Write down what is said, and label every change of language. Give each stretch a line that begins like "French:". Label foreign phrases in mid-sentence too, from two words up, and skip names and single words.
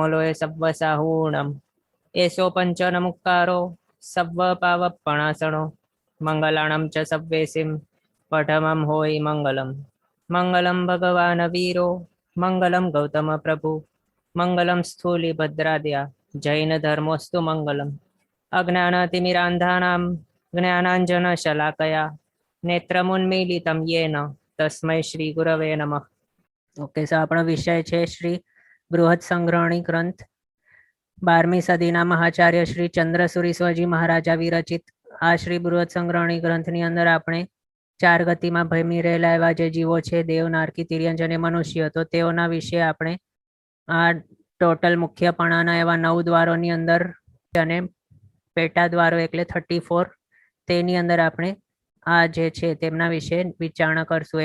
Prakrit languages: लोय सव्वसाहूणम् एषो पञ्चनमुक्कारो सव्वपावपणासनो मङ्गलाणं च सव्वेसिं पठमं होयि मङ्गलम् मङ्गलं
Sanskrit: भगवान् वीरो मङ्गलं गौतमप्रभु मङ्गलं स्थूलिभद्राद्या जैनधर्मोऽस्तु मङ्गलम् अज्ञानतिमिरान्धानां ज्ञानाञ्जनशलाकया नेत्रमुन्मीलितं येन तस्मै श्री गुरवे नमः।
Gujarati: ओके, સો આપણો વિષય છે શ્રી બૃહદ સંગ્રહણી ગ્રંથ 12મી સદીના મહાચાર્ય શ્રી ચંદ્રસુરી સ્વજી મહારાજા વિરચિત આ શ્રી બૃહદ સંગ્રહણી ગ્રંથની અંદર આપણે 4 ગતિમાં ભયમી રહેલા એવા જે જીવો છે, દેવ, નારકી, તિર્યંજ અને મનુષ્ય, તો તેઓના વિશે આપણે આ ટોટલ મુખ્યપણાના એવા 9 દ્વારોની અંદર અને પેટા દ્વારો એટલે 34 તેની અંદર આપણે આ જે છે તેમના વિશે વિચારણા કરશું.